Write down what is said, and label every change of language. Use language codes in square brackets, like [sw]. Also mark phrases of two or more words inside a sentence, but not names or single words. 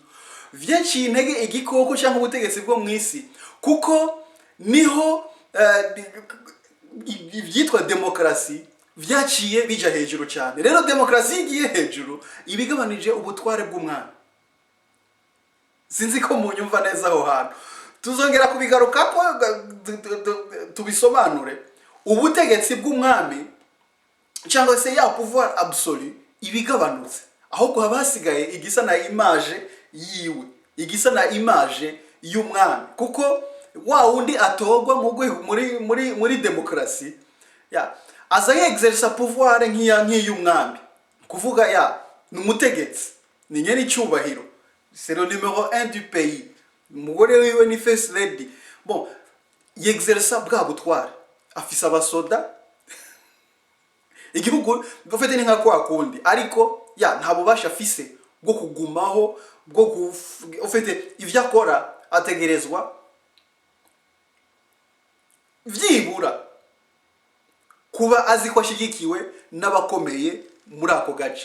[rn] Vyaciye intege igikoko cyangwa ubutegetsi bwo mwisi, kuko niho ibyitwa demokrasi vyaciye bija hejuru cyane. Rero demokrasi igiye hejuru ibigabanije ubutware bw'umwami. Sinzi ko munyumva neza aho hantu, tuzongera kubigaruka ko tubisobanure. Ubutegetsi bw'umwami cyangwa se [fr] pouvoir absolu [rn] ibigabanutse, ahubwo habasigaye igisa na image yiwe, igisa na image y'umwami, kuko wa wundi atogwa muri demokrasi aza yexerce pouvoir nk'iy'umwami, kuvuga n'umutegetsi, ni nyene icyubahiro, [fr] c'est le numéro 1 du pays, [rn] umugore wiwe ni [en] first lady. [rn] Bon, yexerce bwa butware, afise abasoda, igihugu bafite ni nka kwa kundi, ariko nta bubasha afise bwo kugumaho, bwo ufite ivyo akora ategerezwa vyibura kuba azi ko ashigikiwe n'abakomeye muri ako gace.